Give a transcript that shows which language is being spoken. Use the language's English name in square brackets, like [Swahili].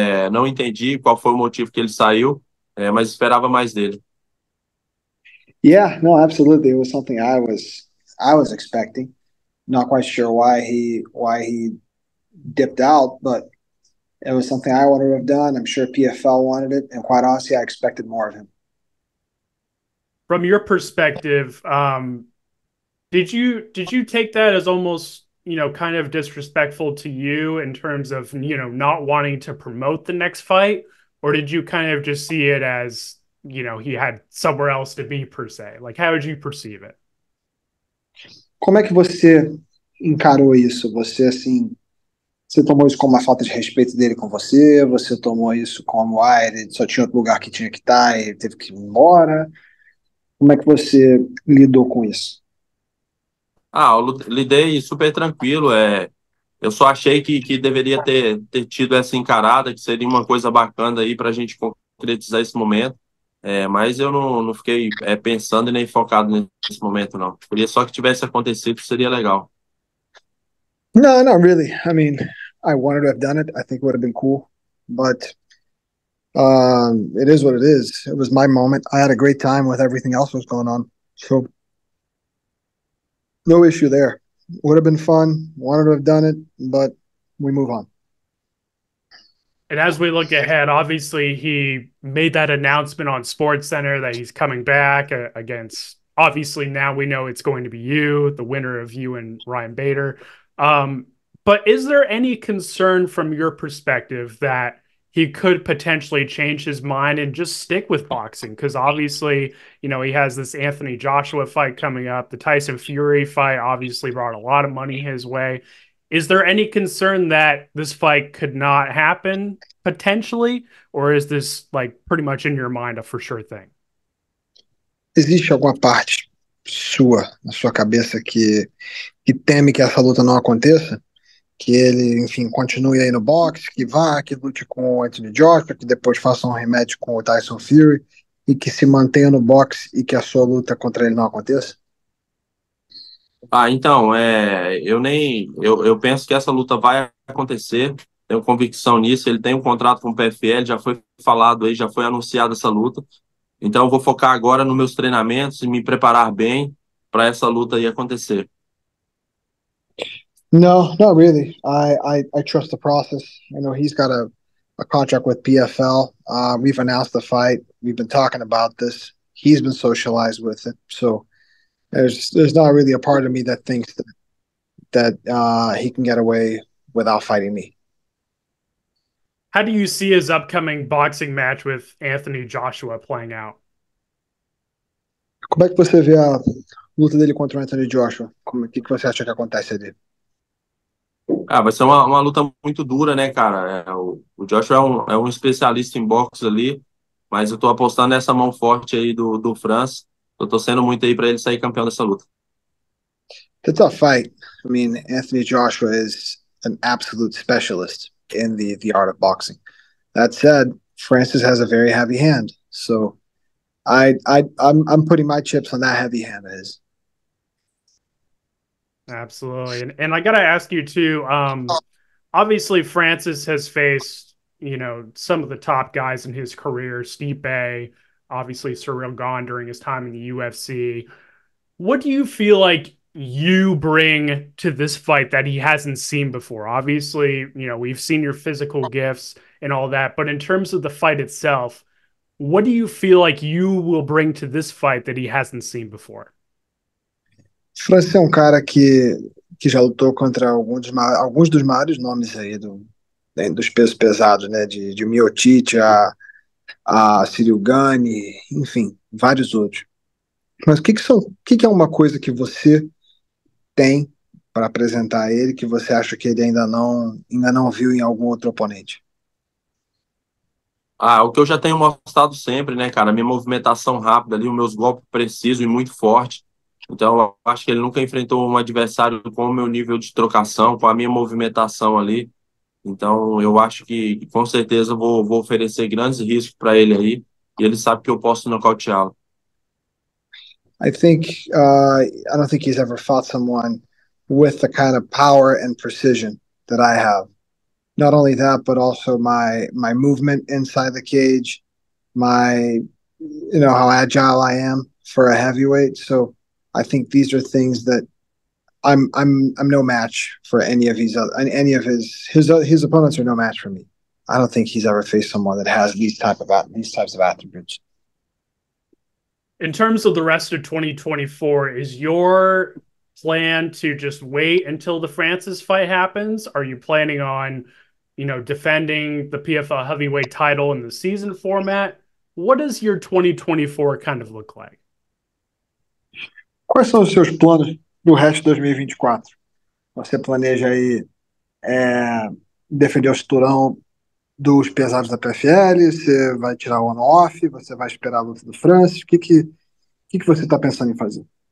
[Portuguese] Não entendi qual foi o motivo que ele saiu, mas esperava mais dele. [English] Yeah, no, absolutely. It was something I was expecting. Not quite sure why he dipped out, but it was something I wanted to have done. I'm sure PFL wanted it, and quite honestly, I expected more of him. From your perspective, did you take that as almost kind of disrespectful to you in terms of not wanting to promote the next fight, or did you kind of just see it as he had somewhere else to be per se? Like, how would you perceive it? [Portuguese] Como é que você encarou isso? Você tomou isso como uma falta de respeito dele com você? Você tomou isso como, ele só tinha outro lugar que tinha que estar e teve que ir embora? Como é que você lidou com isso? Ah, eu lidei super tranquilo. Eu só achei que deveria ter tido essa encarada, que seria uma coisa bacana aí para a gente concretizar esse momento. Mas eu não fiquei pensando e nem focado nesse momento, não. Queria só que tivesse acontecido, seria legal. [English] No, not really. I mean, I wanted to have done it. I think it would have been cool, but it is what it is. It was my moment. I had a great time with everything else that was going on, so no issue there. Would have been fun. Wanted to have done it, but we move on. And as we look ahead, obviously he made that announcement on Sports Center that he's coming back against. Obviously, now we know it's going to be you, the winner of you and Ryan Bader. Um, but is there any concern from your perspective that he could potentially change his mind and just stick with boxing? Because obviously, he has this Anthony Joshua fight coming up. The Tyson Fury fight obviously brought a lot of money his way. Is there any concern that this fight could not happen potentially, or is this like pretty much in your mind a for sure thing? [Portuguese] Existe alguma parte sua, na sua cabeça, que teme que essa luta não aconteça? Que ele, enfim, continue aí no boxe, que vá, que lute com o Anthony Joshua, que depois faça um rematch com o Tyson Fury e que se mantenha no boxe e que a sua luta contra ele não aconteça? Ah, então, eu penso que essa luta vai acontecer, tenho convicção nisso. Ele tem um contrato com o PFL, já foi falado aí, já foi anunciada essa luta. Então, eu vou focar agora nos meus treinamentos e me preparar bem para essa luta aí acontecer. [English] No, not really. I trust the process. I know he's got a contract with PFL. We've announced the fight. We've been talking about this. He's been socialized with it. So there's not really a part of me that thinks that he can get away without fighting me. How do you see his upcoming boxing match with Anthony Joshua playing out? [Portuguese] Como é que você vê a luta dele contra o Anthony Joshua? Que você acha que acontece ali? Ah, vai ser uma luta muito dura, né, cara? O Joshua é um especialista em boxe ali, mas eu tô apostando nessa mão forte aí do França. Tô torcendo muito aí para ele sair campeão dessa luta. [English] It's a tough fight. I mean, Anthony Joshua is an absolute specialist in the art of boxing. That said, Francis has a very heavy hand, so I'm putting my chips on that heavy hand of his. Absolutely. And I got to ask you too, obviously Francis has faced, some of the top guys in his career, Stipe, obviously Cyril Gane during his time in the UFC. What do you feel like you bring to this fight that he hasn't seen before? Obviously, we've seen your physical gifts and all that, but in terms of the fight itself, what do you feel like you will bring to this fight that he hasn't seen before? [Portuguese] Francis é um cara que que já lutou contra alguns dos maiores nomes aí dos pesos pesados, né? De Miocic a Cyril Gane, enfim, vários outros. Mas o que é uma coisa que você tem para apresentar a ele que você acha que ele ainda não viu em algum outro oponente? Ah, o que eu já tenho mostrado sempre, né, cara? A minha movimentação rápida ali, os meus golpes precisos e muito forte. Então, eu acho que ele nunca enfrentou um adversário com o meu nível de trocação, com a minha movimentação ali. Então, eu acho que com certeza vou oferecer grandes riscos para ele aí. E ele sabe que eu posso nocauteá-lo. [English] I think I don't think he's ever fought someone with the kind of power and precision that I have. Not only that, but also my movement inside the cage, my how agile I am for a heavyweight. So I think these are things that I'm no match for any of his opponents are no match for me. I don't think he's ever faced someone that has these types of attributes. In terms of the rest of 2024, is your plan to just wait until the Francis fight happens? Are you planning on, defending the PFL heavyweight title in the season format? What does your 2024 kind of look like? [Portuguese] Quais são os seus planos do resto de 2024? Você planeja aí defender o cinturão dos pesados da PFL? Você vai tirar o on-off? Você vai esperar a luta do Francis? O que você está pensando em fazer?